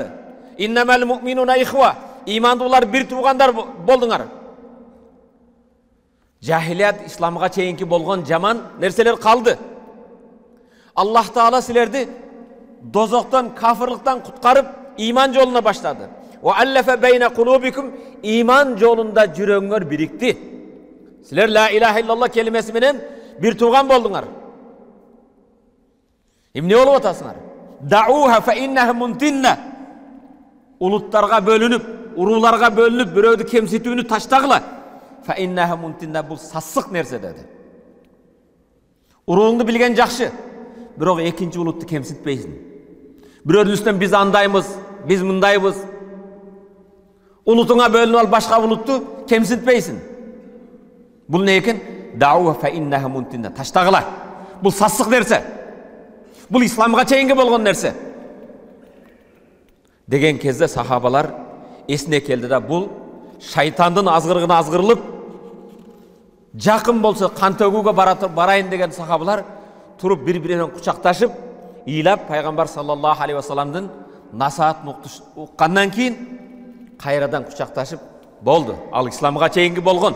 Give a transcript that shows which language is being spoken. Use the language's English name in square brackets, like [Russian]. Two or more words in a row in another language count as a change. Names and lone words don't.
[Arabic] إنما المؤمنون إخوة. [Kyrgyz] Имандуулар бир туугандар болдуңар. Жахилият, исламга чейинки болгон жаман нерселер калды. Аллах Таала силерди дозоктон, кафырлыктан куткарып, иман жолуна баштады. [Arabic] وألف بين قلوبكم. [Kyrgyz] Иман жолунда жүрөңөр бирикти. Силер [Arabic] لا إله إلا الله [Kyrgyz] келимеси менен бир тууган болдуңар. Эмне болуп атасыңар? [Arabic] دعوها فإنها منتنة. [Kyrgyz] Улуттарга бөлүнүп, урууларга бөлүнүп, бирөөдү кемситүүнү таштагыла. [Arabic] فإنها منتنة, [Kyrgyz] бул сассык нерсе деди. Урууңду билген жакшы, бирок экинчи улутту кемситпейсиң. Бирөөдүн үстүнөн биз андаймыз, биз мындайбыз. Улутуңа бөлүнүп алып башка улутту кемситпейсиң. Бул не экен? [Arabic] دعوها فإنها منتنة, [Kyrgyz] таштагыла. Бул сассык нерсе. Бул исламга чейинки болгон нерсе. Деген кезде сахабалар эсине келди да, бул шайтандын азгырыгына азгырылып, жакын болсо кан төгүүгө барайын деген сахабалар туруп бири-бирине кучакташып, ыйлап пайгамбар [Arabic] صلى الله عليه وسلم [Kyrgyz] насаатын уккандан кийин кайрадан кучакташып, болду, ал исламга чейинки болгон.